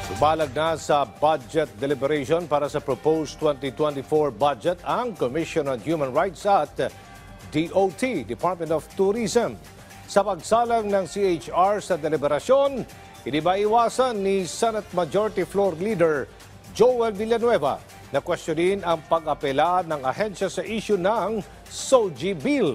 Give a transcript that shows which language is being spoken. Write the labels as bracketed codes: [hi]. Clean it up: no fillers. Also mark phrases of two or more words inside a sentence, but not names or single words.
[tl] Balag na sa [en] budget deliberation [tl] para sa proposed 2024 budget ang Commission on Human Rights at DOT, Department of Tourism. Sa pagsalang ng CHR sa deliberasyon, hindi ba iwasan ni Senate Majority Floor Leader Joel Villanueva na questionin ang pag-apela ng ahensya sa issue ng SOGI Bill.